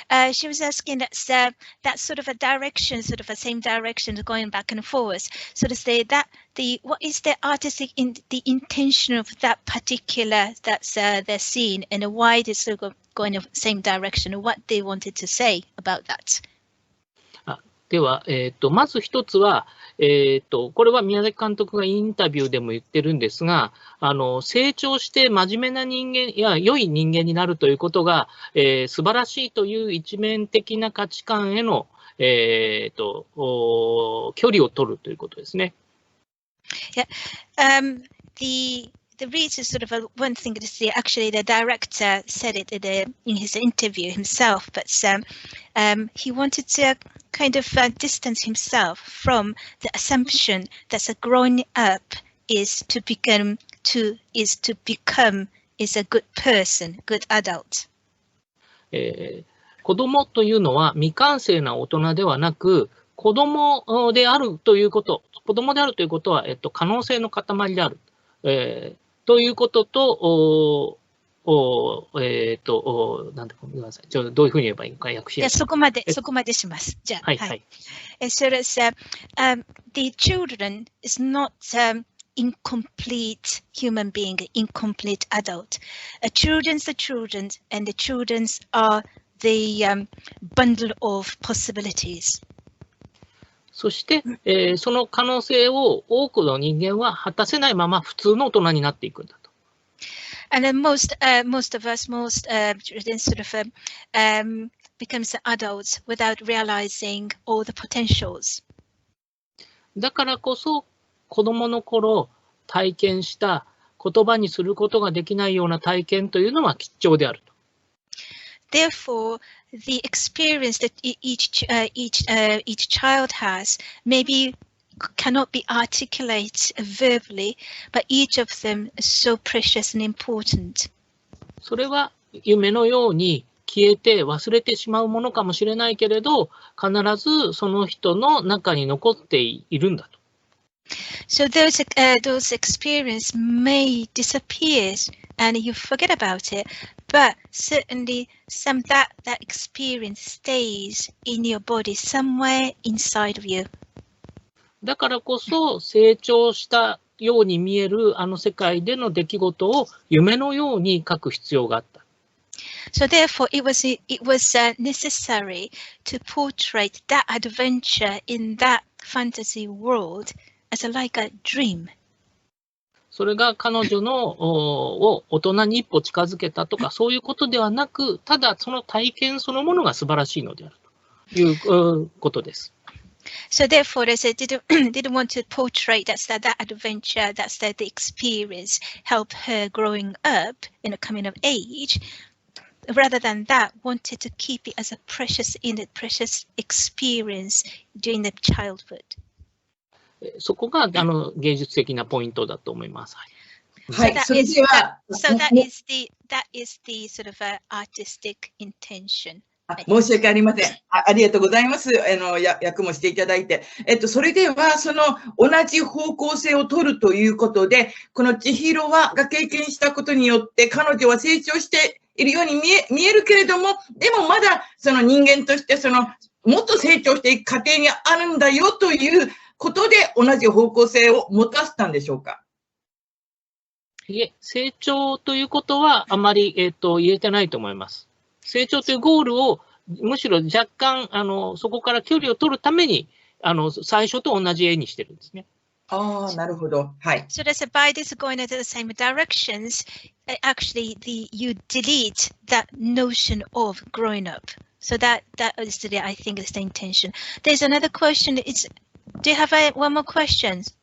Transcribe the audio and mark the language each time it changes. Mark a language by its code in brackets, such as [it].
[en] She was asking that sort of a direction, sort of a same direction going back and forth. So to say that what is the artistic the intention of that particular the scene and why it is sort of going in the same direction, what they wanted to say about that. [ja] では、まず一つは、これは宮崎監督がインタビューでも言ってるんですが、成長して真面目な人間や良い人間になるということが、素晴らしいという一面的な価値観への、距離を取るということですね。 [en] Yeah. The reason sort of one thing to see, actually the director said it in his interview himself, but he wanted to kind of distance himself from the assumption that a growing up is to become is a good person, good adult. [ja] 子供というのは未完成な大人ではなく、子供であるということ、は、可能性の塊である。ということと、なんでごめんなさい。どういうふうに言えばいいのか訳しやすい。そこまでします。じゃあ、はい。 [en] So the children is not incomplete human being, incomplete adult. Children's the children, and the children's are the bundle of possibilities. [ja] そして、その可能性を多くの人間は果たせないまま普通の大人になっていくんだと。 [en] And then most of us, children sort of becomes adults without realizing all the potentials. [ja] だからこそ子供の頃体験した言葉にすることができないような体験というのは貴重であると。 [en] Therefore, the experience that each child has maybe cannot be articulated verbally, but each of them is so precious and important. [ja] それは夢のように消えて忘れてしまうものかもしれないけれど、必ずその人の中に残っているんだと。 [en] So those experiences may disappear and you forget about it, but certainly that experience stays in your body somewhere inside of you. [ja] だからこそ成長したように見えるあの世界での出来事を夢のように書く必要があった。 [en] So therefore it was necessary to portray that adventure in that fantasy world as like a dream. [ja] それが彼女のを大人に一歩近づけたとかそういうことではなく、ただその体験そのものが素晴らしいのであるということです。 [en] So therefore, they didn't want to portray that adventure, the experience, help her growing up, coming of age. Rather than that, wanted to keep it as a precious experience during the childhood. [ja] そこが芸術的なポイントだと思います。はい。それでは、 [en] that is the sort of artistic intention. [ja] 申し訳ありません。ありがとうございます。役もしていただいて。それでは、その同じ方向性を取るということで、この千尋が経験したことによって、彼女は成長しているように見えるけれども、でもまだその人間として、もっと成長していく過程にあるんだよということで、同じ方向性を持たせたんでしょうか。いえ、成長ということはあまり、言えてないと思います。成長というゴールをむしろ若干そこから距離を取るために最初と同じ絵にしてるんですね。ああ、なるほど。はい。 [en] So that's by this going into the same directions, actually you delete that notion of growing up. So that is the, I think is the intention. There's another question. Do you have one more question?